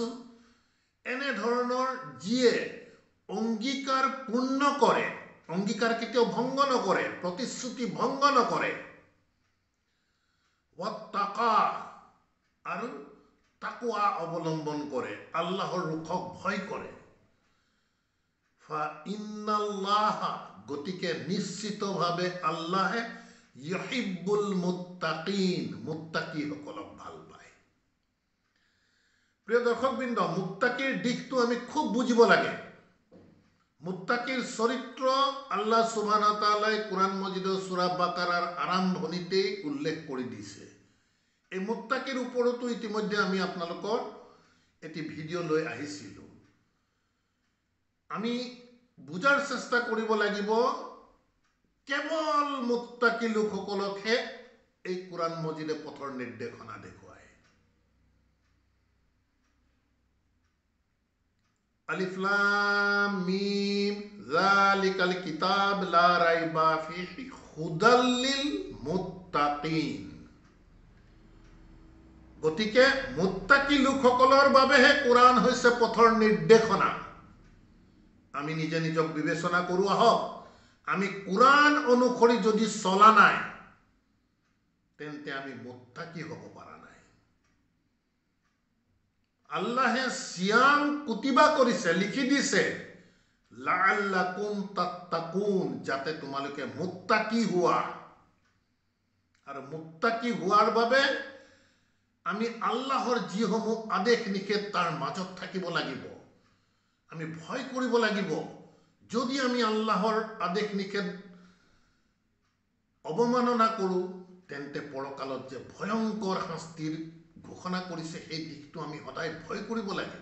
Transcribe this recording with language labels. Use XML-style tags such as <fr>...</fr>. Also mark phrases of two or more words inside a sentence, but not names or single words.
<as>এনেধৰণৰ যিয়ে অংগীকাৰ পূৰ্ণ কৰে, অংগীকাৰ কেতিয়াও ভংগ নকৰে, প্ৰতিশ্ৰুতি ভংগ নকৰে, ওয়াত্তাকা আৰু তাকওয়া অৱলম্বন কৰে, আল্লাহৰ ৰুখক ভয় কৰে। ফাইন্নাল্লাহা, গতিকে নিশ্চিতভাৱে আল্লাহে</as> <ar>يحب المتقين,</ar> <as>মুত্তাকিসকলক ভাল পায়। প্ৰিয় দৰ্শকবৃন্দ, মুত্তাকিৰ দিশটো আমি খুব বুজিব লাগে। মুত্তাকিৰ চৰিত্র</as> <ar>الله سبحانه وتعالى</ar> <as>কোরআন মজিদৰ সূরা বাকারাৰ আৰম্ভণিতেই উল্লেখ কৰি দিছে। এই মুত্তাকিৰ ওপৰতো ইতিমধ্যে আমি আপোনালোকৰ এটি ভিডিঅ' লৈ আহিছিলোঁ। আমি বুজাৰ চেষ্টা কৰিব লাগিব কেৱল মুত্তাকি লোকসকলকহে এই কোরআন মজিদে পথৰ নিৰ্দেশনা দেখুৱায়।</as> <ar>ألف لام ميم ذلك الكتاب لا ريب فيه هدى للمتقين.</ar> <as>গতিকে মুত্তাকি লোকসকলৰ বাবেহে কোরআন হৈছে পথৰ নিৰ্দেশনা। আমি নিজে নিজক বিবেচনা কৰো আহক, আমি কোরআন অনুসৰি যদি চলা নাই তেন্তে আমি মুত্তাকি হ'ব পৰা নাই। আল্লাহে</as> <ar>صيام كتب</ar> <as>কৰিছে, লিখি দিছে</as> <ar>لعلكم تتقون,</ar> <as>যাতে তোমালোকে মুত্তাকি হোৱা। আৰু মুত্তাকি হোৱাৰ বাবে আমি আল্লাহৰ যিসমূহ আদেশ নিষেধ তাৰ মাজত থাকিব লাগিব, আমি ভয় কৰিব লাগিব। যদি আমি আল্লাহৰ আদেশ নিষেধ অবমাননা কৰোঁ তেন্তে পৰকালত যে ভয়ংকৰ শাস্তিৰ ঘোষণা কৰিছে সেই দিশটো আমি সদায় ভয় কৰিব লাগিব।</as>